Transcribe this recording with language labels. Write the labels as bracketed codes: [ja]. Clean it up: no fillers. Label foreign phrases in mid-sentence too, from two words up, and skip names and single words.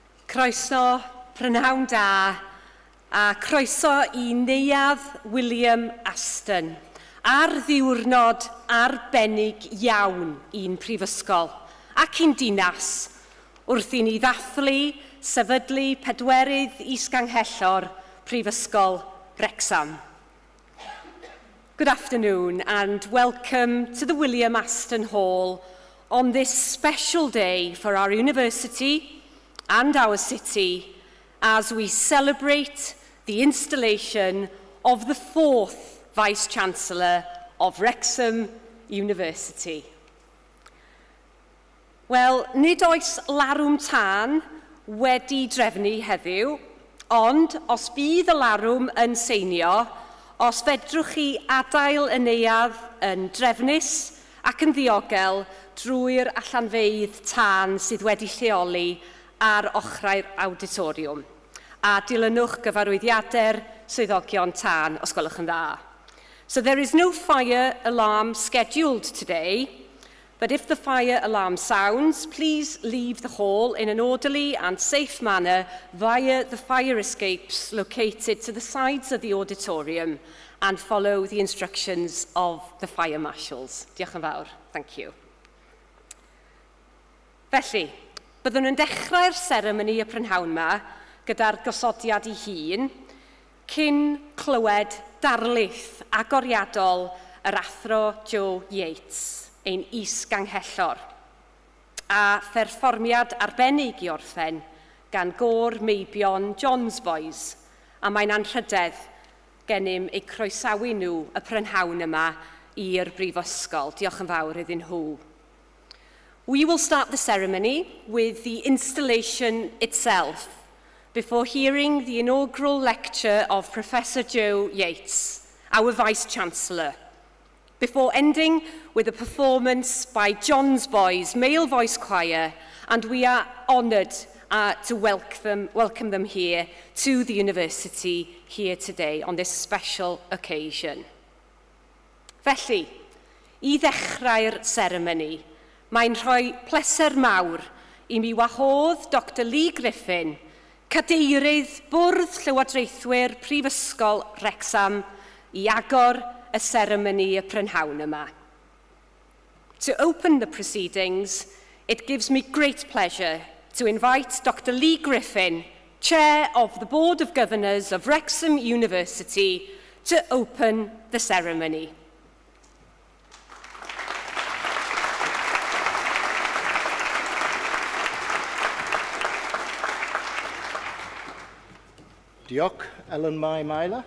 [cy] Croeso, prynhawn da, a croeso I neuadd William Aston, ar ddiwrnod arbennig iawn i'n prifysgol ac i'n dinas, wrth I ni ddathlu sefydlu pedwerydd Is-Ganghellor Prifysgol Wrecsam. [en] Good afternoon and welcome to the William Aston Hall on this special day for our university and our city as we celebrate the installation of the fourth Vice-Chancellor of Wrexham University. [cy] Wel, nid oes larwm tân wedi drefnu heddiw, ond os bydd y larwm yn seinio, os fedrwch chi adael y neuadd yn drefnus ac yn ddiogel drwy'r allanfeydd tân sydd wedi lleoli ar ochrau'r auditoriwm. A dilynwch gyfarwyddiadau'r swyddogion tân, os gwelwch yn dda. [en] So there is no fire alarm scheduled today, but if the fire alarm sounds, please leave the hall in an orderly and safe manner via the fire escapes located to the sides of the auditorium and follow the instructions of the fire marshals. [cy] Diolch yn fawr. [en] Thank you. [cy] Felly, byddwn yn dechrau'r seremoni y prynhawn yma gyda'r gosodiad ei hun, cyn clywed darlith agoriadol yr Athro Yates, ein Is-Ganghellor, a pherfformiad arbennig I orffen gan gôr meibion John's Boys, a mae'n anrhydedd gennym eu croesawu nhw y prynhawn yma i'r brifysgol. Diolch yn fawr iddyn nhw. [en] We will start the ceremony with the installation itself, before hearing the inaugural lecture of Professor Joe Yates, our Vice-Chancellor, before ending with a performance by John's Boys Male Voice Choir, and we are honoured to welcome them here to the university here today on this special occasion. [cy] Felly, I ddechrau'r ceremony, mae'n rhoi pleser mawr I mi wahodd Dr Lee Griffin, cadeirydd Bwrdd Llywodraethwyr Prifysgol Wrecsam, I agor y seremoni y prynhawn yma. [en] To open the proceedings, it gives me great pleasure to invite Dr Lee Griffin, Chair of the Board of Governors of Wrexham University, to open the ceremony. [cy] Diolch, Ellen Mai Myler.